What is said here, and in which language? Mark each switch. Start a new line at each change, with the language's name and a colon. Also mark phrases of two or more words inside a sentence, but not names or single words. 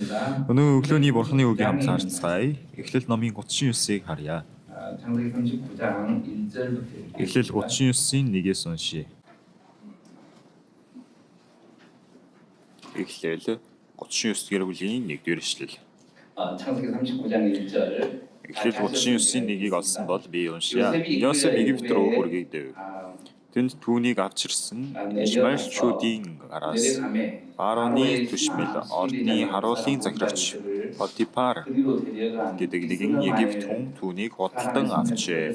Mongolian: 오늘 өглөөний бурхны үгийг хамт харцгаая. Эхлэл номын 39-ыг харъя.
Korean: 창세기 39장 1절부터
Mongolian: Эхлэл 39-ийн 1-ээс уншия. Эхлэл 39 дэх бүлгийн 1-р ишлэл.
Korean: 창세기 39장 1절
Mongolian: Эхлэл 39-ийн 1-ийг олсон бол би уншия. Йосеф Египт руу хүргээгдэв. Тэнд түүнийг авчирсан Ишмаэлчүүдийн гараас Фараоны түшмэл ордны харуулын захирагч Потифар гэдэг нэгэн Египт хүн түүнийг худалдан авчээ.